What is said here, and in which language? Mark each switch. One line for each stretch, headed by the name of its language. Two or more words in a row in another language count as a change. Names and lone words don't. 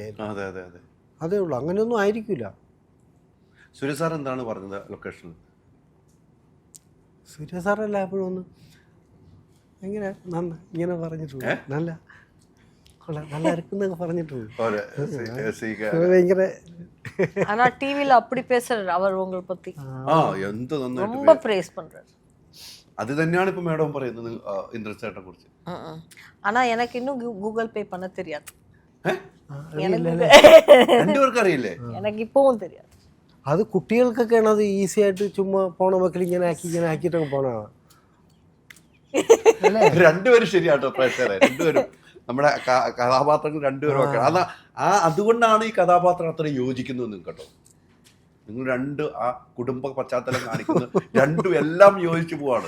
Malayalam: അതേ ഉള്ളൂ, അങ്ങനെയൊന്നും ആയിരിക്കില്ല. സൂര്യ സാർ എന്താണ് പറഞ്ഞത് ലൊക്കേഷനിൽ? സൂര്യ സാറല്ല എപ്പോഴും ഒന്ന് എങ്ങനെ ഇങ്ങനെ പറഞ്ഞിട്ടുണ്ട്, നല്ല ഇറക്കുന്നൊക്കെ പറഞ്ഞിട്ടുണ്ട്. ഭയങ്കര
Tamil: ஆனா டிவில அப்படி பேசுறாரு அவர் உங்களை பத்தி.
Malayalam: എന്ത് നന്നായിട്ട്
Tamil: ரொம்ப പ്രൈസ് பண்றாரு.
Malayalam: അത് തന്നെയാണ് ഇപ്പൊ മേഡം പറയുന്നത് ഇന്ദ്രൻസേട്ടനെ കുറിച്ച്.
Tamil: ஆனா எனக்கு இன்னும் கூகுள் பே பண்ண தெரியாது.
Malayalam: രണ്ടുപേർക്ക് അറിയില്ലേ?
Tamil: எனக்கு இப்பவும் தெரியாது.
Malayalam: അത് കുട്ടികൾക്കൊക്കെയാണ് അത് ഈസി ആയിട്ട് ചുമ്മാ പോണ മക്കൾ ഇങ്ങനെ ആക്കിയിട്ടൊക്കെ പോണതാണ്. രണ്ടുപേരും ശരിയാട്ടോ പ്രേക്ഷകരെ, രണ്ടുപേരും നമ്മുടെ കഥാപാത്രങ്ങൾ രണ്ടുപേരും ഒക്കെ. അതുകൊണ്ടാണ് ഈ കഥാപാത്രം അത്ര യോജിക്കുന്നത് കേട്ടോ. നിങ്ങൾ ആ കുടുംബ പശ്ചാത്തലം കാണിക്കുന്നത് രണ്ടും എല്ലാം യോജിച്ചു പോവാണ്.